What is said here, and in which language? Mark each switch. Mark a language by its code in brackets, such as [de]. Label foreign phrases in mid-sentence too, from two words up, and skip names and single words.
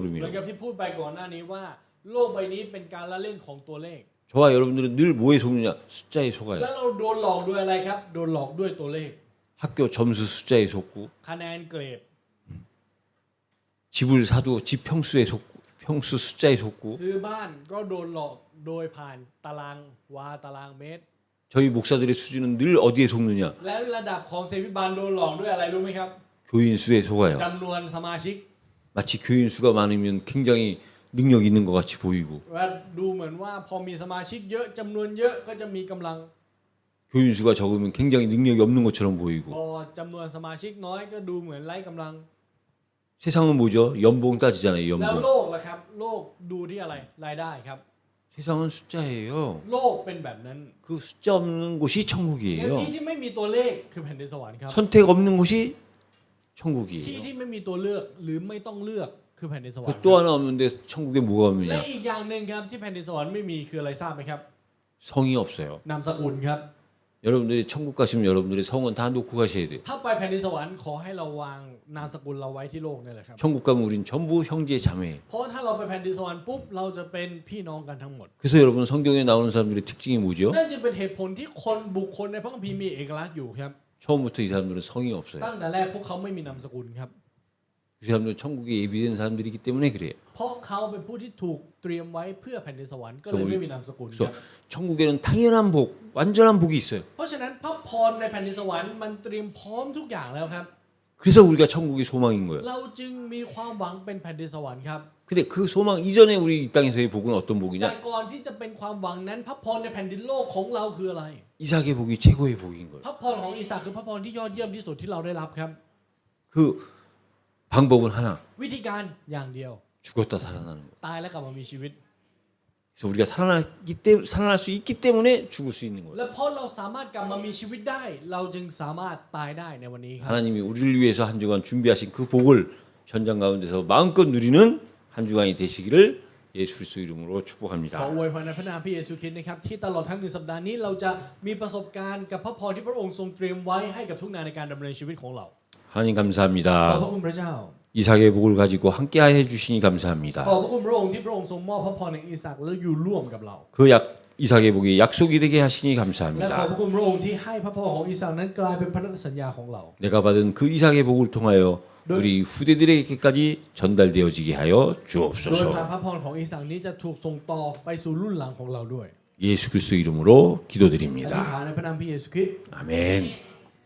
[ko] 노름이라고. [th] กับที่พูดไปก่อนหน้านี้ว่า โลกใบนี้เป็นการละเล่นของตัวเลข [ko] 저와 여러분들은 늘 뭐에 속느냐? 숫자에 [th] แล้ว [ko] 속아요. [th] เราโดนหลอกด้วยอะไรครับ โดนหลอกด้วยตัวเลข [ko] 학교 점수 숫자에 속고 [th] คะแนนเกรด [ko] 집을 사도 집 평수에 속고 평수 숫자에 속고 [th] ซื้อบ้านก็โดนหลอกโดยผ่านตารางวาตารางเมตร [ko] 저희 목사들의 수준은 늘 어디에 속느냐? [th] และระดับของเซวิบาลโดนหลอกด้วยอะไรรู้ไหมครับ [ko] 교인 수에 속아요. [th] จำนวนสมาชิก [ko] 마치 교인 수가 많으면 굉장히 능력 있는 것 같이 보이고 [th] ว่าดูเหมือนว่าพอมีสมาชิกเยอะจำนวนเยอะก็จะมีกำลัง [ko] 교인 수가 적으면 굉장히 능력이 없는 것처럼 [th] พ [ko] 보이고 [th] อจำนวนสมาชิกน้อยก็ดูเหมือนไร้กำลัง [ko] 세상은 뭐죠? 연봉 따지잖아요. [th] แล้ว [ko] 연봉. [th] โลกล่ะครับ โลกดูที่อะไรรายได้ครับ [ko] 세상은 숫자예요. [th] โลกเป็นแบบนั้น [ko] 그 숫자 없는 곳이 [th] ใน [ko] 천국이에요. [th] ที่ที่ไม่มีตัวเลขคือแผ่นดินสวรรค์ครับ [ko] 선택 없는 곳이 [th] ที่ [ko] 천국이에요. [th] ที่ไม่มีตัวเลือกหรือไม่ต้องเลือกคือแผ่นดินสวรร [ko] 그 [th] ค์ [ko] 또 하나 없는데 천국에 뭐가 [th] และ [ko] 없느냐? [th] อีกอย่างหนึ่งครับที่แผ่นดินสวรรค์ไม่มีคืออะไรทราบไหมครับ [ko] 성이 없어요. [th] นามสกุลครับ [ko] 여러분들이 천국 가시면 여러분들의 성은 다 놓고 가셔야 돼요. [th] ถ้าไปแผ่นดินสวรรค์ขอให้เราวางนามสกุลเราไว้ที่โลกนี่แหละครับ [ko] 천국 가면 우린 전부 형제 자매예요. [th] เพราะถ้าเราไปแผ่นดินสวรรค์ปุ๊บเราจะเป็นพี่น้องกันทั้งหมด [ko] 그래서 여러분 성경에 나오는 사람들의 특징이 뭐죠? [th] นั่นจะเป็นเหตุผลที่คนบุคคลในพระคัมภีร์มีเอกลักษณ์อยู่ครับ [ko] 처음부터 이 사람들은 성이 없어요. [th] ตั้งแต่แรกพวกเขาไม่มีนามสกุลครับ [ko] 그 사람들은 천국에 예비된 사람들이기 때문에 그래요. [th] เพราะเขาเป็นผู้ที่ถูกเตรียมไว้เพื่อแผ่นดินสวรรค์ก็เลยไม่มีนามสกุลค [ko] 그래서 [th] รับ [ko] 천국에는 당연한 복, 완전한 복이 있어요. [th] เพราะฉะนั้นพระพรในแผ่นดินสวรรค์มันเตรียมพร้อมทุกอย่างแล้วครับ [ko] 그래서 우리가 천국이 소망인 거예요. [th] เราจึงมีความหวังเป็นแผ่นดินสวรรค์ครับ [ko] 근데 그 소망 이전에 우리 이 땅에서의 복은 어떤 [th] แต่ [ko] 복이냐? [th] ก่อนที่จะเป็นความหวังนั้นพระพรในแผ่นดินโลกของเราคืออะไร [ko] 이삭의 복이 최고의 복인 거예요. [th] พระพรของอิสาคือพระพรที่ยอดเยี่ยมที่สุดที่เราได้รับครับ [ko] 그 방법은 하나. [th] วิธีการอย่างเดียว [ko] 죽었다 살아나는 거. [th] ตายแล้วกลับมามีชีวิต [ko] 그래서 우리가 살아날 수 있기 때문에 죽을 수 있는 거예요. [th] และเพราะเราสามารถกลับมามีชีวิตได้ เราจึงสามารถตายได้ในวันนี้ครับ [ko] 하나님이 우리를 위해서 한 주간 준비하신 그 복을 현장 가운데서 마음껏 누리는 한 주간이 되시기를 예수 그리스도 이름으로 [th] ขอ [ko] 축복합니다. [th] อวยพรในพระนามพระเยซูคริสต์นะครับที่ตลอดทั้งหนึ่งสัปดาห์นี้เราจะมีประสบการณ์กับพระพรที่พระองค์ทรงเตรียมไว้ให้กับทุกนายในการดำเนินชีวิตของเรา [ko] 하나님 [th] ขอบพระ [ko] 감사합니다. [th] คุณพระเจ้า [ko] 이삭의 복을 가지고 함께해 주시니 [th] ขอบ [ko] 감사합니다. [th] พระคุณพระองค์ที่พระองค์ทรงมอบพระพรในอิสากและอยู่ร่วมกับเรา [ko] 그 약 이삭의 복이 약속이 되게 하시니 [th] และขอบ [ko] 감사합니다. [th] พระคุณพระองค์ที่ให้พระพรของอิสานั้นกลายเป็นพันธสัญญาของเรา [ko] 내가 받은 그 이삭의 복을 통하여 우리 후대들에게까지 전달되어지게 하여 [th] โดยผ่าน [ko] 주옵소서. [th] พระพรของอิสานี้จะถูกส่งต่อไปสู่รุ่นหลังของเราด้วย [ko] 예수 그리스도 이름으로 [th] อธิษ [ko] 기도드립니다. [th] ฐานในพระนามพระเยซูคริสต์ [ko] 아멘.